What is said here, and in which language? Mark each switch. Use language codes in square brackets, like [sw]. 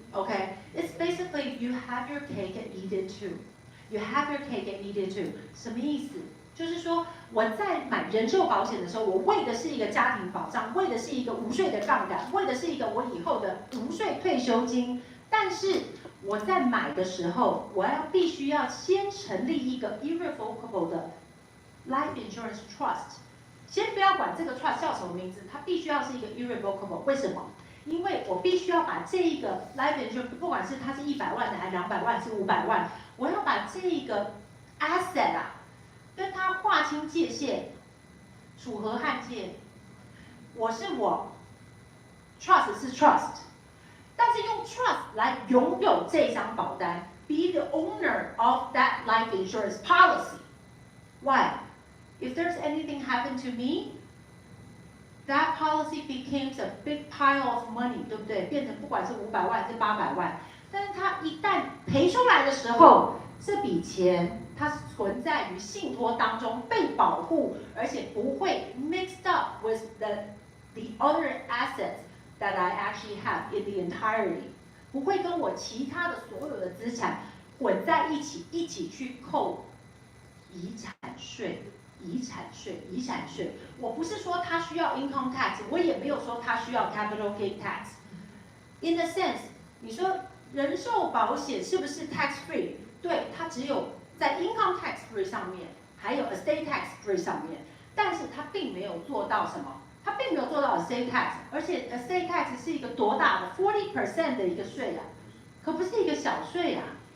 [en] OK, it's basically you have your cake and eat it too. You have your cake and eat it too. [zh] 什么意思？就是说我在买人寿保险的时候，我为的是一个家庭保障，为的是一个无税的杠杆，为的是一个我以后的无税退休金。但是我在买的时候，我必须要先成立一个 irrevocable 的 life insurance trust。先不要管这个 trust 叫什么名字，它必须要是一个 irrevocable。为什么？因为我必须要把这一个 life insurance， 不管是它是100万的，还是200万，是500万，我要把这一个 asset 跟它划清界限，楚河汉界。我是我 ，trust 是 trust， 但是用 trust 来拥有这张保单 ， [en] be the owner of that life insurance policy。 Why？If there's anything happened to me, that policy becomes a big pile of money， [zh] 对不对？变成不管是500万还是800万，但是它一旦赔出来的时候，这笔钱它存在于信托当中，被保护，而且不会 [en] mixed up with the other assets that I actually have in the entirety， [zh] 不会跟我其他的所有的资产混在一起去扣遗产税。遗产税，我不是说它需要 income tax， 我也没有说它需要 capital gain tax。 [en] In a sense， [zh] 你说人寿保险是不是 tax free？对，它只有在 income tax free 上面，还有 estate tax free 上面，但是它并没有做到什么？它并没有做到 estate tax， 而且 estate tax 是一个多大的 40% 的一个税啊，可不是一个小税啊。